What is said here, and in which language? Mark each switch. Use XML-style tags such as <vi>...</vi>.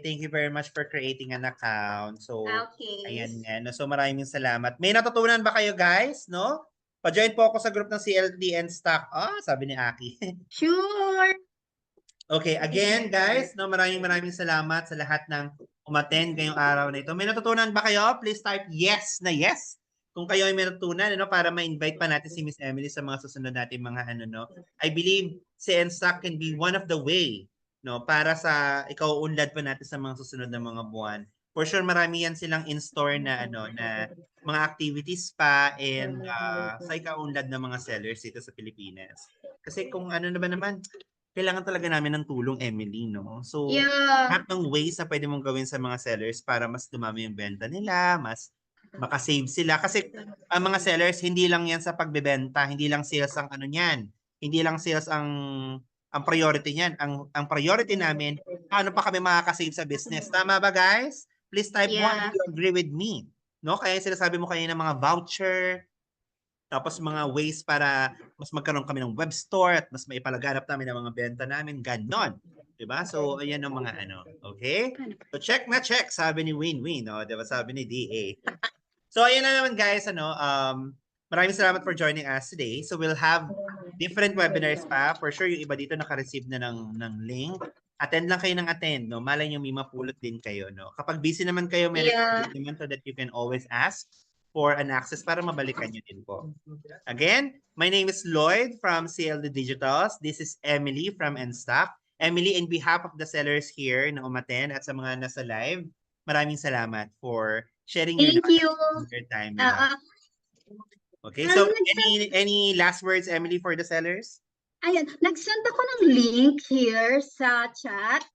<en>Thank you very much for creating an account. So, Okay.</en> <tl>ayan nga. No? So, maraming salamat. May natutunan ba kayo, guys? No? Pa-join po ako sa group ng CLD and Stock. Sabi ni Aki.</tl> <en>Sure.</en> <tl>Okay, again, guys, no, maraming salamat sa lahat ng umattend ngayong araw na ito. May natutunan ba kayo?</tl> <en>Please type yes</en> <tl>na yes. Kung kayo ay may natutunan, ano, para ma-invite pa natin si Miss Emily sa mga susunod natin mga ano, no.</tl> <en>I believe</en> <tl>si NSTOC</tl> <en>can be one of the way,</en> <tl>no, para sa ikaw-unlad pa natin sa mga susunod na mga buwan.</tl> <en>For sure,</en> <tl>marami yan silang in store na ano, na mga activities pa and sa ikaw-unlad ng mga sellers dito sa Pilipinas. Kasi kung ano na ba naman, kailangan talaga namin ng tulong, Emily, no? So,</tl> <en>Yeah.</en> <tl>lahat ng ways na pwede mong gawin sa mga sellers para mas dumami yung benta nila, mas makasave sila. Kasi ang mga sellers, hindi lang yan sa pagbebenta, hindi lang sales ang ano niyan. Hindi lang sales ang priority niyan. Ang priority namin, paano pa kami makakasave sa business. Tama ba, guys?</tl> <en>Please type 1 if you agree with me.</en> <tl>No? Kaya sinasabi mo kanina mga voucher, tapos mga ways para mas magkaroon kami ng web store at mas maipalaganap namin ang mga benta namin. Ganon. Diba? So, ayan ang mga ano. Okay? So, check na check, sabi ni Win-Win. No? Diba? Sabi ni DA. So, ayan na naman guys. Ano, maraming salamat</tl> <en>for joining us today. So, we'll have different webinars pa. For sure,</en> <tl>yung iba dito naka-receive na ng link. Attend lang kayo ng attend. No? Malay nyo, may mapulot din kayo. No? Kapag busy naman kayo, may recording naman</tl> <en>so that you can always ask for an access</en> <tl>para mabalikan nyo din po.</tl> <en>Again, my name is Lloyd from CLD Digitals. This is Emily from NSTOC. Emily, in behalf of the sellers here</en> <tl>na umaten at sa mga nasa live, maraming salamat</tl> <en>for sharing your time with us. Okay, so any last words, Emily, for the sellers?</en> <tl>Ayan, nag-send ako ng link here sa chat.</tl>